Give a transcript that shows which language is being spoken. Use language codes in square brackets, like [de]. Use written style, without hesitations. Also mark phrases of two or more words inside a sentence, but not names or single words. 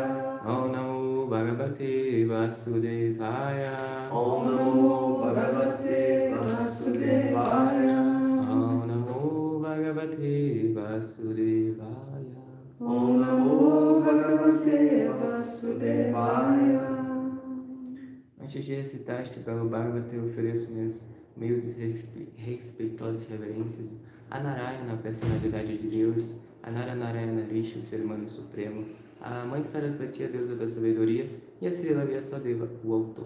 [sa] Om Namo Bhagavate Vasudevaya. Om Namo Bhagavate Vasudevaya. Om Namo Bhagavate Vasudevaya. Om Namo Bhagavate Vasudevaya. [pt] Antes de recitar este belo Bhagavata, eu ofereço minhas meio respeitosas reverências a Narayana, a personalidade de Deus, a Narayana Rishi, o ser humano supremo, a Mãe Sarasvati, a deusa da sabedoria, e a Srila Vyasadeva, o autor.